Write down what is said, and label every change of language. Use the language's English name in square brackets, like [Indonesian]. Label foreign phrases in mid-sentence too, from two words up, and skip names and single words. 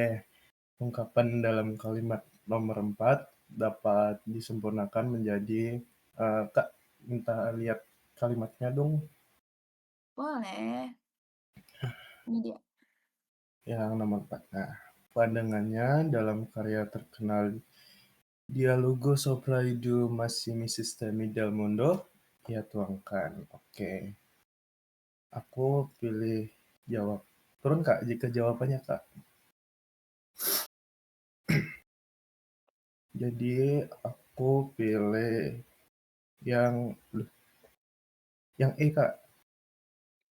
[Indonesian] Ungkapan dalam kalimat nomor 4 dapat disempurnakan menjadi Kak, minta lihat kalimatnya dong. Boleh. Ini dia. Yang nomor 4. Nah, pandangannya dalam karya terkenal Dialogo sopra i due massimi sistemi del mondo ia tuangkan. Oke. Aku pilih jawab. Turun Kak jika jawabannya Kak. Jadi aku pilih yang E Kak.